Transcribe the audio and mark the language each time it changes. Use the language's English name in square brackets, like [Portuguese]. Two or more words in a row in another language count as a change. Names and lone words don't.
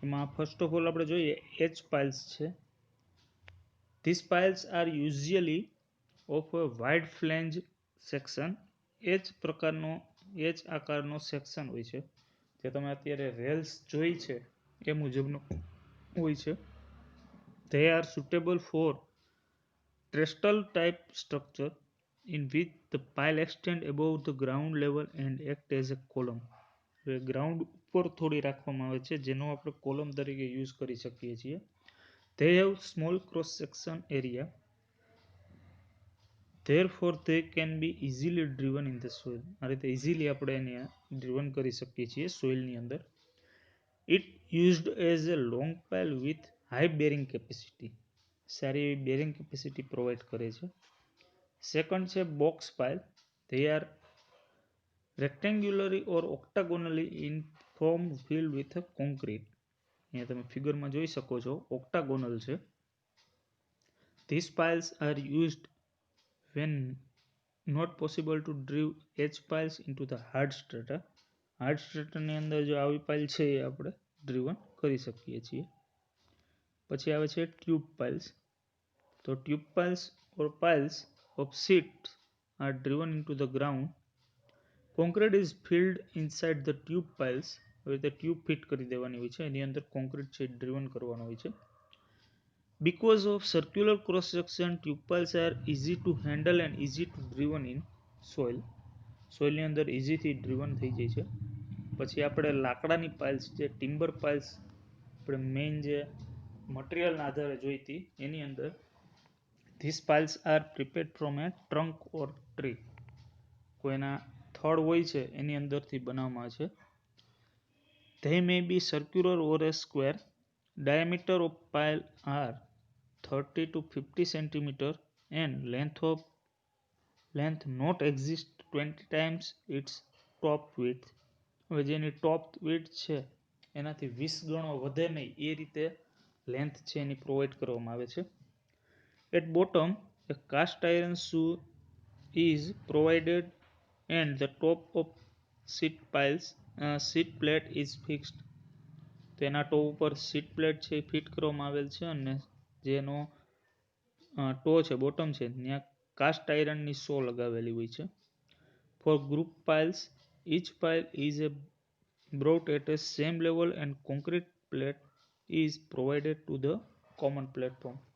[English] એમાં first of all [Gujarati] આપણે જોઈએ [English] H piles છે. This piles are usually of a wide flange section. [Gujarati] એચ આકારનો સેક્શન હોય છે, જે તમે અત્યારે રેલ્સ જોઈ છે એ મુજબનો હોય છે. [English] They are suitable for trestle type structure in which the pile extend above the ground level and act as a column. [Gujarati] ગ્રાઉન્ડ ઉપર થોડી રાખવામાં આવે છે, જેનો આપણે કોલમ તરીકે યુઝ કરી શકીએ છીએ. [English] They have small cross section area, therefore they can be easily driven in the soil. [Gujarati] આ રીતે ઇઝીલી આપણે એને ડ્રીવન કરી શકીએ છીએ સોઇલની અંદર. [English] It used as a long pile with high bearing capacity. [Gujarati] સારી એવી [English] bearing capacity provide [Gujarati] કરે છે. સેકન્ડ છે [English] box pile. They are rectangularly or octagonally in form filled with a concrete. [Gujarati] અહીંયા તમે ફિગરમાં જોઈ શકો છો, ઓક્ટાગોનલ છે. [English] These piles are used when not possible to drive H piles into the hard strata. [Gujarati] હાર્ડ સ્ટ્રેટાની અંદર જો આવી પાઇલ છે એ આપણે ડ્રીવન કરી શકીએ છીએ. પછી આવે છે [English] tube piles. તો tube piles or piles of sheets are driven into the ground. Concrete is filled inside the tube piles. [Gujarati] હવે તે ટ્યુબ ફિટ કરી દેવાની હોય છે, એની અંદર કોન્ક્રીટ છે ડ્રીવન કરવાનો હોય છે. [English] Because of circular cross section, tube piles are easy to handle and easy to driven in soil. [Gujarati] સોઇલની અંદર ઇઝીથી ડ્રીવન થઈ જાય છે. પછી આપણે લાકડાની પાઇલ્સ, જે [English] timber piles [Gujarati] આપણે મેઇન જે મટીરિયલના આધારે જોઈતી એની અંદર [English] This piles are prepared from a trunk or tree. [Gujarati] કોઈના થડ હોય છે એની અંદરથી બનાવવામાં આવે છે. [English] They may be circular or a square. Diameter of pile are 30 to 50 centimeter and length not exist 20 times its top width. [Gujarati] હવે જેની [English] top width [Gujarati] છે એનાથી 20 ગણો વધે નહીં એ રીતે લેન્થ છે એની પ્રોવાઈડ કરવામાં આવે છે. [English] At bottom, a cast iron shoe is provided and the top of sheet plate is fixed. [Gujarati] તો એના ટોપ ઉપર [English] sheet plate [Gujarati] છે એ ફિટ કરવામાં આવેલ છે, અને જેનો ટો છે બોટમ છે ત્યાં કાસ્ટ આયરનની સો લગાવેલી હોય છે. [English] For group piles, each pile is brought at a same level and concrete plate is provided to the common platform.